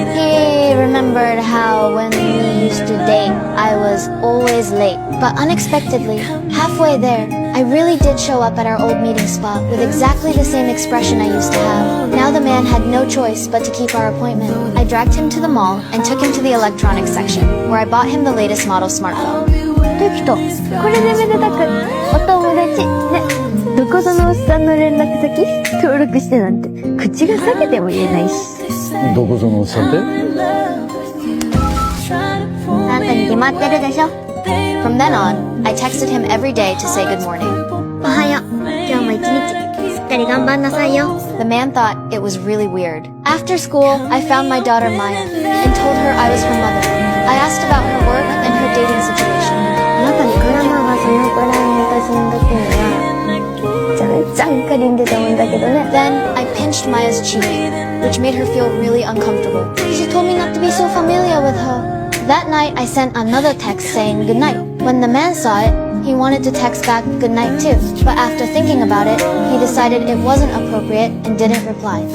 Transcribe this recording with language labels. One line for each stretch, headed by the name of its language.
English: He remembered how when we used to date, I was always late. But unexpectedly, halfway there, I really did show up at our old meeting spot with exactly the same expression I used to have. Now the man had no choice but to keep our appointment. I dragged him to the mall and took him to the electronics section, where I bought him the latest model smartphone.
Japanese: できた。これでめでたくお友達ね。どこぞのおっさんの連絡先登録してなんて口が裂けても言えないし。どこぞのおっさんって？あんたに決まってるでしょ。
English: From then on, I texted him every day to say good morning.
Japanese: おはよう。今日も一日しっかり頑張んなさいよ。
English: The man thought it was really weird. After school, I found my daughter Maya and told her I was her mother. I asked about her work and her dating situation.
Japanese: あなたにグラマーがそのくらいの私の時にはめちゃめちゃんかりんでたもんだけどね。
English: Then I pinched Maya's cheek, which made her feel really uncomfortable. She told me not to be so familiar with her. That night, I sent another text saying good night. When the man saw it, he wanted to text back good night too. But after thinking about it, he decided it wasn't appropriate and didn't reply.